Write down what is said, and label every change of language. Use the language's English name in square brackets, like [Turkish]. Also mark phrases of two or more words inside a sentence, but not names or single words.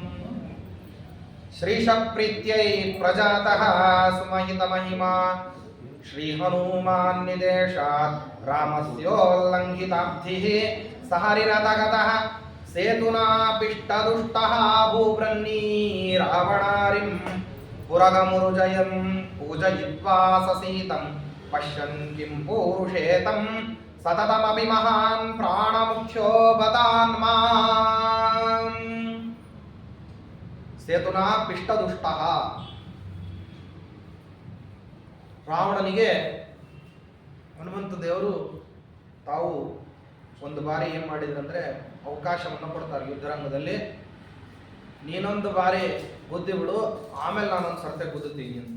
[Sanskrit] श्रीशप्रीत्यै प्रजातः सुमहितमहिमा श्रीहनुमान्निदेशात् रामस्योल्लङ्घिताब्धिः सहरिरथगतः सेतुनापिष्टदुष्टः भूवृन्नी रावणारिं पुरगमुरुजयन् पूजयित्वा ससीतं पश्यन् किं पूरुषेतं सततमपि महान् प्राणमुख्यो बतान्माम्। [Kannada] ಸೇತುನಾಪಿಷ್ಟದುಷ್ಟಃ ರಾವಣನಿಗೆ ಹನುಮಂತ ದೇವರು ತಾವು ಒಂದು ಬಾರಿ ಏನು ಮಾಡಿದ್ರಂದ್ರೆ ಅವಕಾಶವನ್ನು ಕೊಡ್ತಾರೆ ಯುದ್ಧರಂಗದಲ್ಲಿ, ನೀನೊಂದು ಬಾರಿ ಗುದ್ದಿ ಬಿಡು, ಆಮೇಲೆ ನಾನೊಂದು ಸರ್ತೆ ಗುದ್ದುತ್ತೀನಿ ಅಂತ.